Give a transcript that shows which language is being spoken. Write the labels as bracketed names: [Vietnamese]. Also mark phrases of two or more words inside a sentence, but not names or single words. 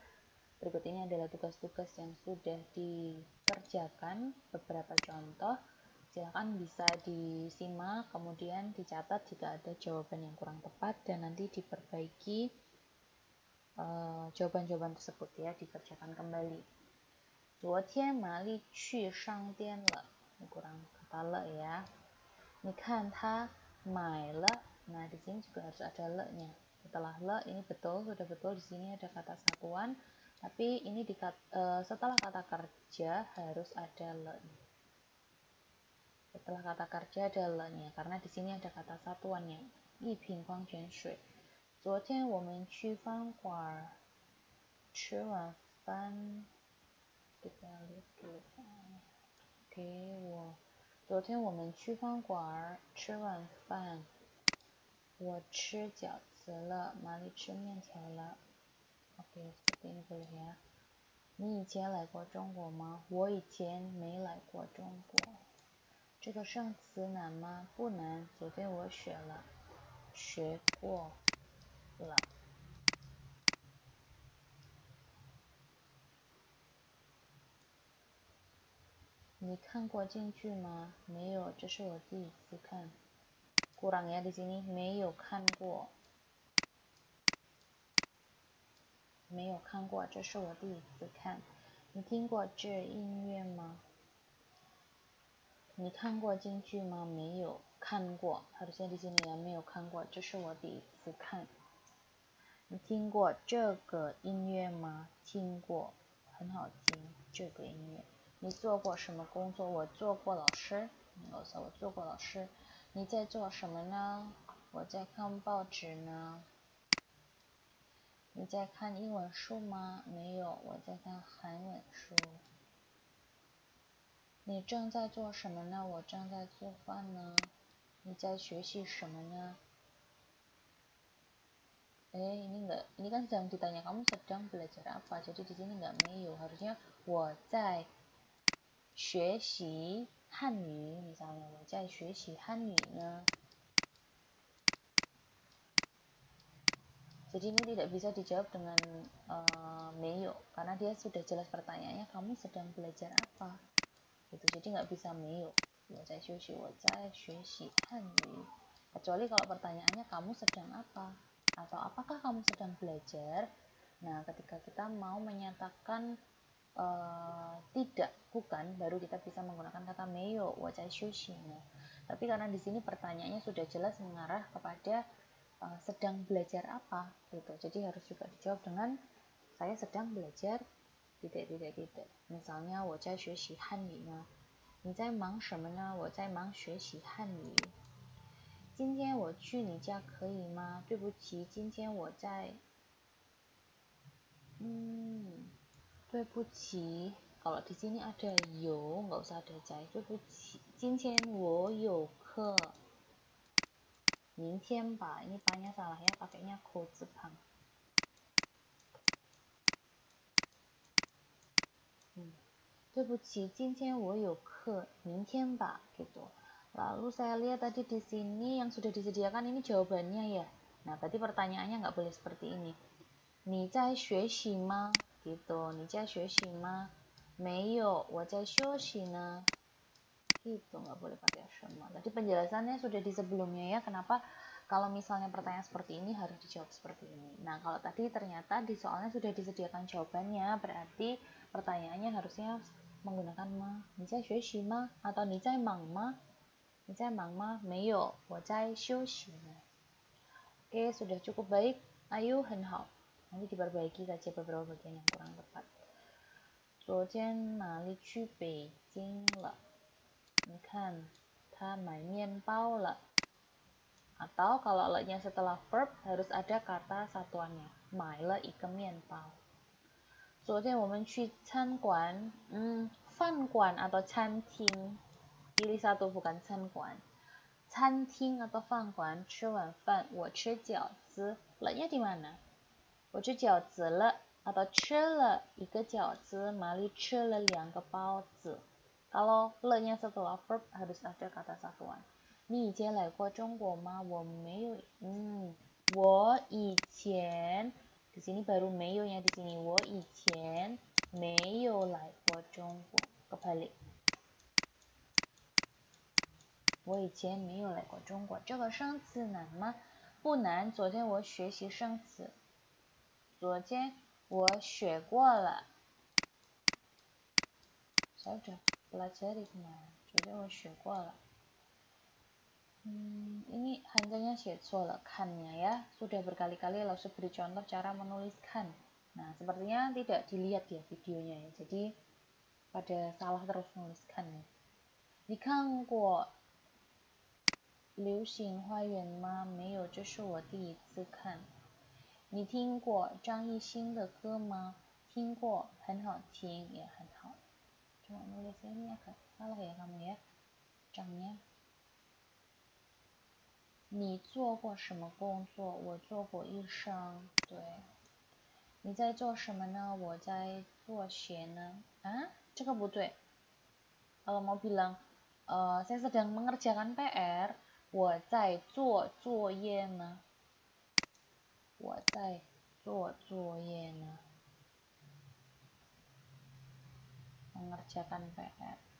[Indonesian] Berikut ini adalah tugas-tugas yang sudah dikerjakan, beberapa contoh. Silakan bisa disimak, kemudian dicatat jika ada jawaban yang kurang tepat, dan nanti diperbaiki jawaban-jawaban tersebut ya, dikerjakan kembali. [Chinese] 昨天玛丽去商店了， [Indonesian] ini kurang kata le ya. [Chinese] 你看他买了, [Indonesian] nah di sini juga harus ada le-nya. Setelah le ini betul, sudah betul, di sini ada kata satuan, tapi ini setelah kata kerja harus ada le-nya. Setelah kata kerja ada le-nya, karena di sini ada kata satuannya. [Chinese] 一瓶矿泉水。昨天我们去饭馆吃完饭。 [Indonesian] kita lihat dulu. Oke, [Chinese] 昨天我们去饭馆吃完饭，我吃饺子了，玛丽吃面条了。 [Indonesian] Oke, seperti ini boleh ya. [Chinese] 你以前来过中国吗？我以前没来过中国。这个生词难吗？不难，昨天我学过了。你看过京剧吗？没有，这是我第一次看。 [Indonesian] kurang ya di sini, [Chinese] 没有看过。没有看过，这是我第一次看。你听过这音乐吗？你看过京剧吗？没有看过。 [Indonesian] harusnya di sini ya, [Chinese] 没有看过，这是我第一次看。你听过这个音乐吗？听过，很好听，这个音乐。你做过什么工作？我做过老师。我做过老师。你在做什么呢？我在看报纸呢。你在看英文书吗？没有，我在看韩文书。你正在做什么呢？我正在做饭呢。你在学习什么呢？ [Indonesian] ini kan sedang ditanya kamu sedang belajar apa. Jadi di sini nggak meyo, harusnya [Chinese] 我在学习汉语 [Indonesian] misalnya [Chinese] 我在学习汉语呢。 [Indonesian] Jadi ini tidak bisa dijawab dengan meyo karena dia sudah jelas pertanyaannya kamu sedang belajar apa. Gitu. Jadi nggak bisa meyo. [Chinese] 我在学习汉语. [Indonesian] Kecuali kalau pertanyaannya kamu sedang apa atau apakah kamu sedang belajar. Nah, ketika kita mau menyatakan tidak, bukan, baru kita bisa menggunakan kata meyo, [Chinese] 我在休息呢. [Indonesian] Tapi karena di sini pertanyaannya sudah jelas mengarah kepada sedang belajar apa gitu. Jadi harus juga dijawab dengan saya sedang belajar tidak. [Chinese] Misalnya 我在学习汉语呢。你在忙什么呢？我在忙学习汉语。今天我去你家可以吗？对不起，今天我在对不起。 [Indonesian] Kalau di sini ada yo, nggak usah ada jai. [Chinese] 对不起，今天我有课。明天吧, [Indonesian] ini pa-nya salah ya, pakainya ko zipang. [Chinese] 对不起，今天我有课，明天吧, [Indonesian] gitu. Lalu saya lihat tadi di sini yang sudah disediakan ini jawabannya ya. Nah, berarti pertanyaannya nggak boleh seperti ini. [Chinese] 你在学习吗? Gitu. 你在学习吗? 没有，我在休息呢。 [Indonesian] Gitu, nggak boleh pakai 什么. Tadi penjelasannya sudah di sebelumnya ya. Kenapa kalau misalnya pertanyaan seperti ini harus dijawab seperti ini. Nah, kalau tadi ternyata di soalnya sudah disediakan jawabannya, berarti pertanyaannya harusnya menggunakan ma. [Chinese] 你在学习吗? Atau 你在忙吗? 你在忙吗? 没有，我在休息呢。 [Indonesian] Oke, sudah cukup baik. Ayo, [Chinese] 很好. [Indonesian] Nanti diperbaiki saja beberapa bagian yang kurang tepat. [Chinese] 昨天哪里去北京了？你看他买面包了。 [Indonesian] Atau kalau le-nya setelah verb harus ada kata satuannya. [Chinese] 买了一个面包。昨天我们去餐馆，饭馆 atau 餐厅。 [Indonesian] Pilih satu bukan [Chinese] 餐馆。餐厅 atau 饭馆吃晚饭，我吃饺子。 [Indonesian] Le-nya di mana？ [Chinese] 我吃饺子了 atau 吃了一个饺子，Mali 吃了2个包子。 [Indonesian] Kalau le-nya setelah verb harus ada kata satuan. [Chinese] 你以前来过中国吗？我没有。我以前 [Indonesian] di sini baru [Chinese] 没有 [Indonesian] nya di sini. [Chinese] 我以前没有来过中国。Kebalik. 我以前没有来过中国。这个生词难吗？不难。昨天我学习生词。昨天我学过了。 [Indonesian] saya udah pelajari kemarin. [Chinese] 昨天我学过了。 [Indonesian] ini hanjanya [Chinese] 写错了 [Indonesian] kan-nya ya. Sudah berkali-kali Lausu beri contoh cara menuliskan. Nah, sepertinya tidak dilihat ya videonya ya. Jadi pada salah terus menuliskannya. [Chinese] 你看过流星花园吗？没有，这是我第一次看。你听过张艺兴的歌吗？听过，很好听，也很好。 [Indonesian] Cuma nulisnya ini agak salah ya kamu ya. Zhangnya. [Chinese] 你做过什么工作？我做过医生。对。你在做什么呢？我在做鞋呢。这个不对。 [Indonesian] Kalau mau bilang, saya sedang mengerjakan PR, [Chinese] 我在做作业呢。我在做作业呢。 [Indonesian] mengerjakan PR。